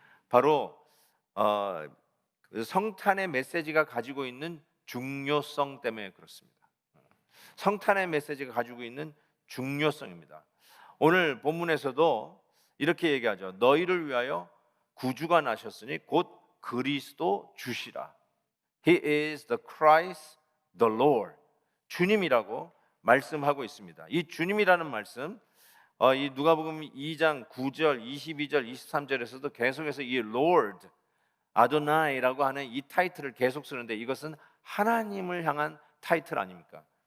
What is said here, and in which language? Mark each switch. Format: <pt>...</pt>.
<ko>바로 그 성탄의 메시지가 가지고 있는 중요성 때문에 그렇습니다. 성탄의 메시지가 가지고 있는 중요성입니다. 오늘 본문에서도 이렇게 얘기하죠. 너희를 위하여 구주가 나셨으니 곧 그리스도 주시라.</ko> <en>He is the Christ, the Lord.</en> <ko>주님이라고 말씀하고 있습니다. 이 주님이라는 말씀, 이 누가복음 2장 9절, 22절, 23절에서도 계속해서 이 Lord, 아도나이라고 하는 이 타이틀을 계속 쓰는데 이것은 하나님을 향한 타이틀 아닙니까?</ko>